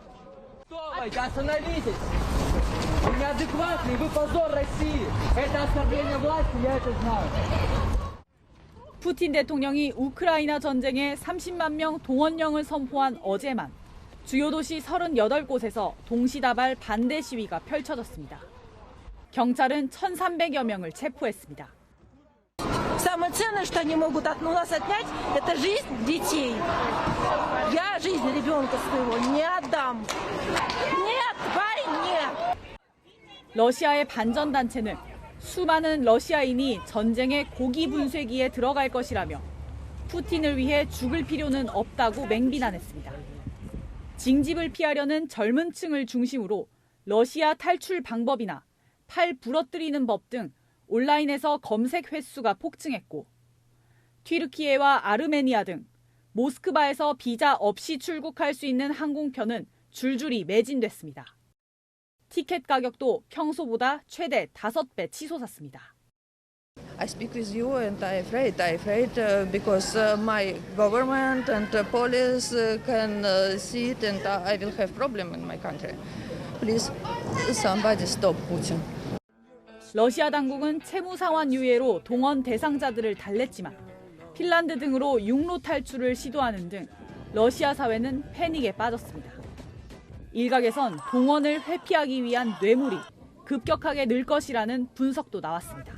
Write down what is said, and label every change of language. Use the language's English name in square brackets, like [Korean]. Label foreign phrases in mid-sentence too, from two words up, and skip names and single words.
[Korean] 푸틴 대통령이 우크라이나 전쟁에 30만 명 동원령을 선포한 어제만 주요 도시 38곳에서 동시다발 반대 시위가 펼쳐졌습니다. 경찰은 1,300여 명을 체포했습니다. [Russian] Самое ценное, что они могут от нас отнять, это жизнь детей. Я жизнь ребенка своего не отдам. Нет, войне! нет. [Korean] 러시아의 반전단체는 수많은 러시아인이 전쟁의 고기 분쇄기에 들어갈 것이라며 푸틴을 위해 죽을 필요는 없다고 맹비난했습니다. 징집을 피하려는 젊은 층을 중심으로 러시아 탈출 방법이나 팔 부러뜨리는 법 등 온라인에서 검색 횟수가 폭증했고 튀르키예와 아르메니아 등 모스크바에서 비자 없이 출국할 수 있는 항공편은 줄줄이 매진됐습니다. 티켓 가격도 평소보다 최대 5배 치솟았습니다. [English] I speak with you and I'm afraid because my government and police can see it and I will have problem in my country. Please, somebody stop Putin. [Korean] 러시아 당국은 채무상환 유예로 동원 대상자들을 달랬지만 핀란드 등으로 육로 탈출을 시도하는 등 러시아 사회는 패닉에 빠졌습니다. 일각에선 동원을 회피하기 위한 뇌물이 급격하게 늘 것이라는 분석도 나왔습니다.